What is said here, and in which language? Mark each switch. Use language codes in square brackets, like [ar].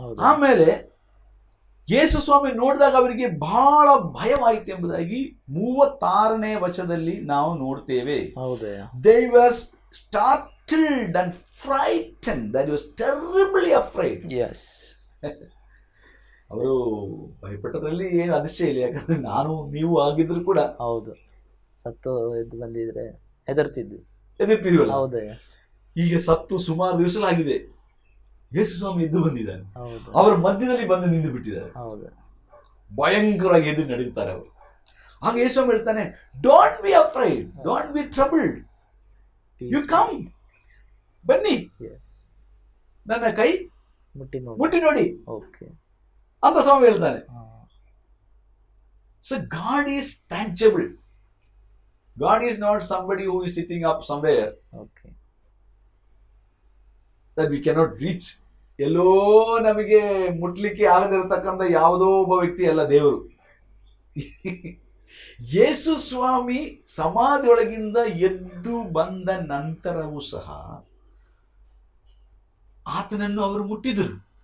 [kn] ಆಮೇಲೆ ಯೇಸು ಸ್ವಾಮಿ ನೋಡಿದಾಗ ಅವರಿಗೆ ಬಹಳ ಭಯವಾಯಿತು ಎಂಬುದಾಗಿ 36ನೇ ವಚನದಲ್ಲಿ ನಾವು ನೋಡ್ತೇವೆ. [en] They were startled and frightened, that was terribly afraid. Yes. [kn] ಅವರು ಭಯಪಟ್ಟದ್ರಲ್ಲಿ ಏನು ಅತಿಶಯ ಇಲ್ಲ, ಯಾಕಂದ್ರೆ ನಾನು ನೀವು ಆಗಿದ್ರು ಕೂಡ ಹೌದು ಸತ್ತು ಎದ್ದು ಬಂದಿದ್ರೆ ಎದುರ್ತಿದ್ವಲ್ಲ. ಈಗ ಸತ್ತು ಸುಮಾರು ದಿವಸಗಳಾಗಿದೆ, ಯೇಸು ಸ್ವಾಮಿ ಎದ್ದು ಬಂದಿದ್ದಾನೆ, ಅವರ ಮಧ್ಯದಲ್ಲಿ ಬಂದು ನಿಂತು ಬಿಟ್ಟಿದ್ದಾರೆ. ಭಯಂಕರವಾಗಿ ಎದ್ದು ನಡೆಯುತ್ತಾರೆ ಅವರು. ಆಗ ಯೇಸು ಸ್ವಾಮಿ ಹೇಳ್ತಾನೆ, [en] don't be afraid, don't be troubled, you come, [kn] ಬನ್ನಿ, ನನ್ನ ಕೈ ಮುಟ್ಟಿ ನೋಡಿ ಅಂತ ಸ್ವಾಮಿ ಹೇಳ್ತಾನೆ. [en] So God is tangible. God is not somebody who is sitting up somewhere that we cannot reach. [kn] ಎಲ್ಲೋ ನಮಗೆ ಮುಟ್ಲಿಕ್ಕೆ ಆಗದಿರತಕ್ಕಂಥ ಯಾವುದೋ ಒಬ್ಬ ವ್ಯಕ್ತಿ ಅಲ್ಲ ದೇವರು. ಯೇಸು ಸ್ವಾಮಿ ಸಮಾಧಿಯೊಳಗಿಂದ ಎದ್ದು ಬಂದ ನಂತರವೂ ಸಹ ಆತನನ್ನು ಅವರು ಮುಟ್ಟಿದರು.